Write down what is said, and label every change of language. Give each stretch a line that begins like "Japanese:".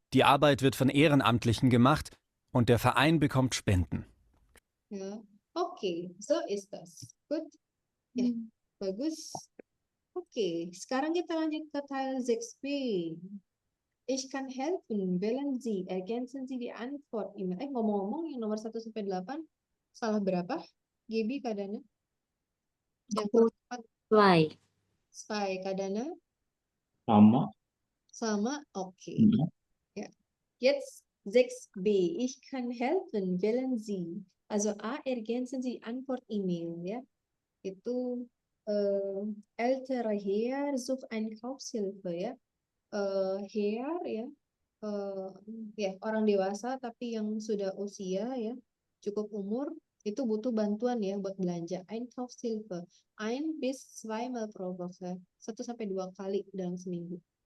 German: Die Arbeit wird von Ehrenamtlichen gemacht und der Verein bekommt Spenden. Ja, oke, so ist das. Gut.
Indonesian: Ya, bagus. Oke, sekarang kita lanjut ke Teil 6b.
German: Ich kann helfen, wählen Sie, ergänzen Sie die Antwort E-Mail.
Indonesian: Ngomong-ngomong, yang nomor 1 sampai 8, salah berapa? Gaby, Kadana? Yang Aku keempat,
German: Zwei. Spy, Kadana?
Indonesian: Sama. Sama? Oke. Mhm.
German: Ja. Jetzt 6b. Ich kann helfen, wählen Sie. Also A, ergänzen Sie die Antwort E-Mail, ya. Itu ältere Herr sucht Einkaufshilfe, ya. Herr, ya.
Indonesian: Ya, orang dewasa tapi yang sudah usia, ya, cukup umur, itu butuh bantuan ya buat belanja.
German: Einkaufshilfe. Ein bis zweimal pro Woche.
Indonesian: 1 sampai 2 kali dalam seminggu.